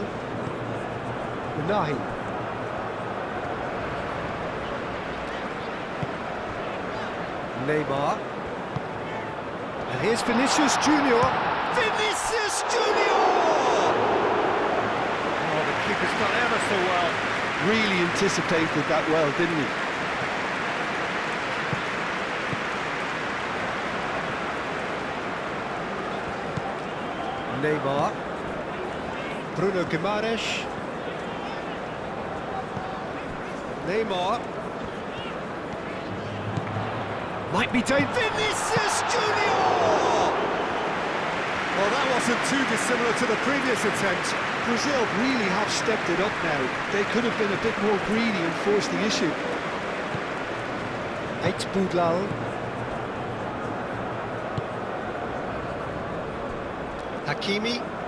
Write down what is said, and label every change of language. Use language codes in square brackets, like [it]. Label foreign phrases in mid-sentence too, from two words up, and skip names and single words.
[en] Unahi. Neymar. And here's Vinicius Junior. Vinicius Junior! Oh, the keeper's done ever so well. Really anticipated that well, didn't he? Neymar. Bruno Guimaraes. Neymar. Might be dangerous. Vinicius Junior! Well, that wasn't too dissimilar to the previous attempt. Brazil really have stepped it up now. They could have been a bit more greedy and forced the issue. eFootball. Hakimi.